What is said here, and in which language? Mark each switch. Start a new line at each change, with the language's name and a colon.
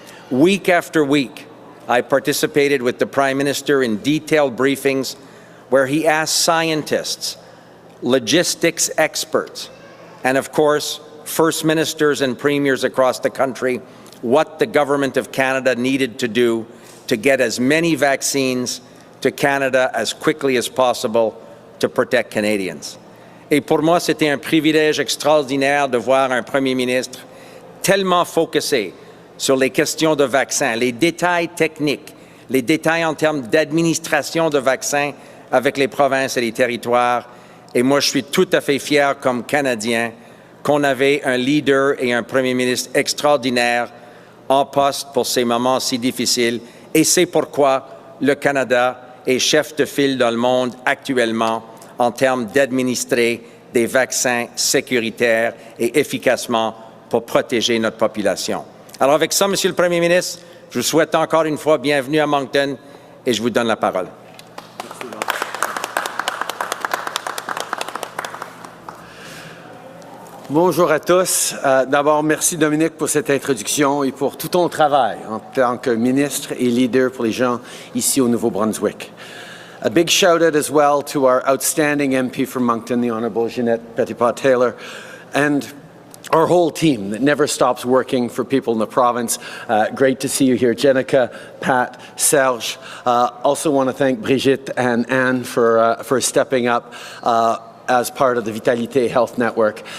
English: Week after week, I participated with the Prime Minister in detailed briefings where he asked scientists, logistics experts, and of course, First Ministers and Premiers across the country what the Government of Canada needed to do to get as many vaccines to Canada as quickly as possible to protect Canadians.
French: Et pour moi, c'était un privilège extraordinaire de voir un Premier ministre tellement focusé sur les questions de vaccins, les détails techniques, les détails en termes d'administration de vaccins avec les provinces et les territoires, Et moi, je suis tout à fait fier comme Canadien qu'on avait un leader et un premier ministre extraordinaire en poste pour ces moments si difficiles. Et c'est pourquoi le Canada est chef de file dans le monde actuellement en termes d'administrer des vaccins sécuritaires et efficacement pour protéger notre population. Alors avec ça, Monsieur le Premier ministre, je vous souhaite encore une fois bienvenue à Moncton et je vous donne la parole. Bonjour à tous. D'abord, merci Dominique pour cette introduction et pour tout ton travail en tant que ministre et leader pour les gens ici au Nouveau-Brunswick.
English: A big shout out as well to our outstanding MP from Moncton, the Honourable Jeanette Petitpas-Taylor, and our whole team that never stops working for people in the province. Great to see you here, Jenica, Pat, Serge. Also want to thank Brigitte and Anne for stepping up as part of the Vitality Health Network.